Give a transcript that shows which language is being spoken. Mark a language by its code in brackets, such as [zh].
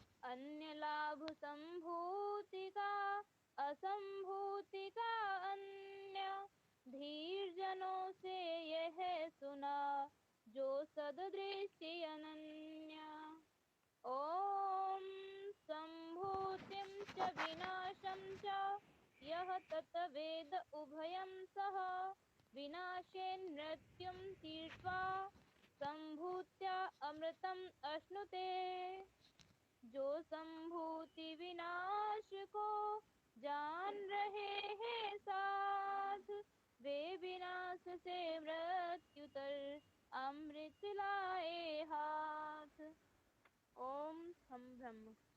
[hi] अन्य लाभ संभूति का असंभूति का अन्य, धीर जनों से यह सुना जो सदृष्टि अनन्य। [sa] ओम संभूतिं च विनाशं च यः तत् वेद उभयं सः विनाशेन मृत्युं तीर्त्वा संभूत्या अमृतम् अश्नुते। [hi] जो संभूति विनाश को जान रहे हैं साध, वे विनाश से मृत्युतर अमृत लाए हाथ। [sa] ओम हम ब्रह्म।